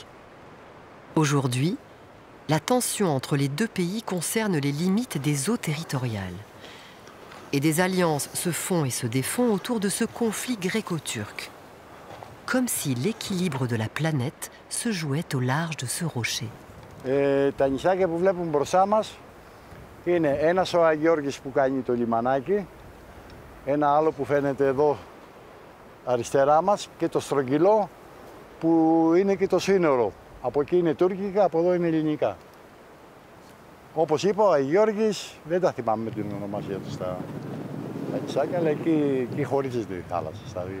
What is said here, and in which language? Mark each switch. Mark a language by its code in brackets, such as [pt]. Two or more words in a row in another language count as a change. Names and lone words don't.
[fr] Aujourd'hui, la tension entre les deux pays concerne les limites des eaux territoriales. Et des alliances se font et se défont autour de ce conflit gréco-turc. Comme si l'équilibre de la planète se jouait au large de ce rocher. [el] Τα νησάκια που βλέπουμε μπροστά μας είναι ένας ο Αγιώργης που κάνει το λιμανάκι, ένα άλλο που φαίνεται εδώ αριστερά μας και το στρογγυλό που είναι και το σύνορο. Από εκεί είναι τουρκικά, από εδώ είναι ελληνικά. Όπως είπα, ο Αγιώργης δεν τα θυμάμαι με την ονομασία του στα νησάκια, αλλά εκεί χωρίζεται η θάλασσα στα δύο.